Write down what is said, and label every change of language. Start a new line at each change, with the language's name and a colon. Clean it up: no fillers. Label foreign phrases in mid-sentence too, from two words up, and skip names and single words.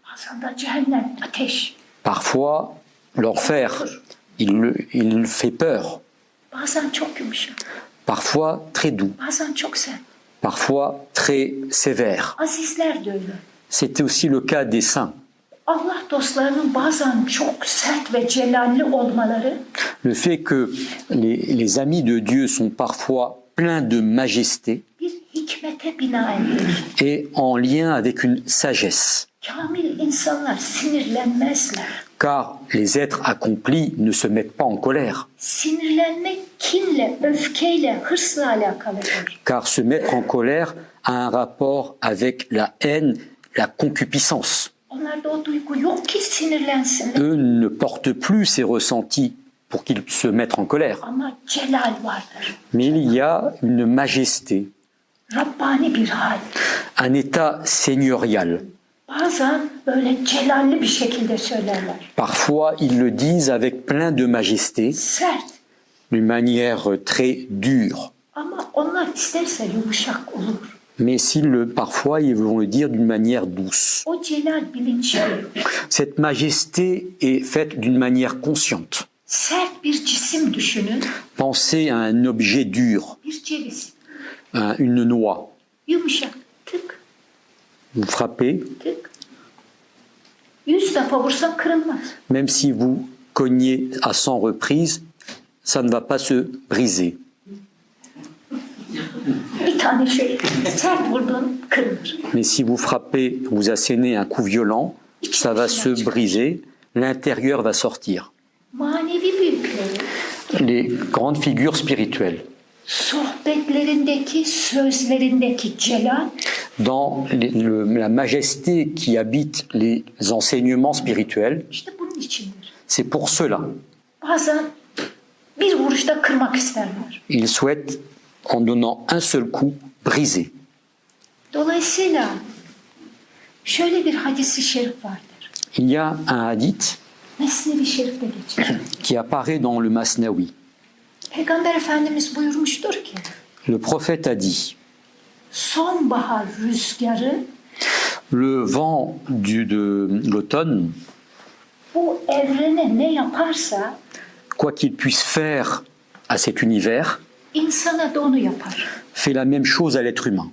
Turkish: Bazen de cehennem, ateş.
French: Parfois, l'enfer, il fait peur.
Turkish: Bazen çok yumuşak.
French: Parfois très doux,
Turkish: Bazen çok sert.
French: parfois très sévère.
Turkish: Azizler de öyle.
French: C'était aussi le cas des saints.
Turkish: Allah dostlarının bazen çok sert ve celalli olmaları
French: Le fait que les amis de Dieu sont parfois pleins de majesté
Turkish: bir hikmete binaendir.
French: est en lien avec une sagesse.
Turkish: Kamil insanlar sinirlenmezler.
French: Car les êtres accomplis ne se mettent pas en colère.
Turkish: Sinirlenmek kinle, öfkeyle, hırsla alakalıdır.
French: Car se mettre en colère a un rapport avec la haine, la concupiscence.
Turkish: Onlarda o duygu yok ki sinirlensinler.
French: Eux ne portent plus ces ressentis pour qu'ils se mettent en colère.
Turkish: Ama celal vardır.
French: Mais il y a une majesté,
Turkish: Rabbani bir hal.
French: un état seigneurial.
Turkish: Bazen böyle celalli bir şekilde söylerler.
French: Parfois, ils le disent avec plein de majesté,
Turkish: Sert.
French: d'une manière très dure.
Turkish: Ama onlar isterse yumuşak olur.
French: Mais parfois, ils vont le dire d'une manière douce.
Turkish: O celal bilinçli.
French: Cette majesté est faite d'une manière consciente.
Turkish: Sert bir cisim düşünün.
French: Pensez à un objet dur,
Turkish: Bir ceviz.
French: une noix.
Turkish: Yumuşak. Tık
French: Vous frappez,
Turkish: tık. 100 defa vursan kırılmaz.
French: même si vous cognez à 100 reprises, ça ne va pas se briser.
Turkish: bir tane şöyle sert vurdun kırılır.
French: Mais si vous frappez, vous assénez un coup violent, ça va se briser, l'intérieur va sortir.
Turkish: Manevi büyükleri
French: Les grandes figures spirituelles,
Turkish: sohbetlerindeki, sözlerindeki celal
French: dans la majesté qui habite les enseignements spirituels,
Turkish: işte bunun içindir.
French: c'est pour cela.
Turkish: Bazen bir vuruşta kırmak isterler.
French: Ils souhaitent, en donnant un seul coup, briser.
Turkish: Dolayısıyla şöyle bir hadis-i şerif vardır.
French: Il y a un hadith
Turkish: Mesnevi Şerif'te geçer.
French: qui apparaît dans le Masnawi.
Turkish: Peygamber Efendimiz buyurmuştur ki
French: Le prophète a dit,
Turkish: sonbahar rüzgarı
French: le vent de l'automne,
Turkish: bu evrene ne yaparsa
French: quoi qu'il puisse faire à cet univers,
Turkish: insana da onu yapar.
French: fait la même chose à l'être humain.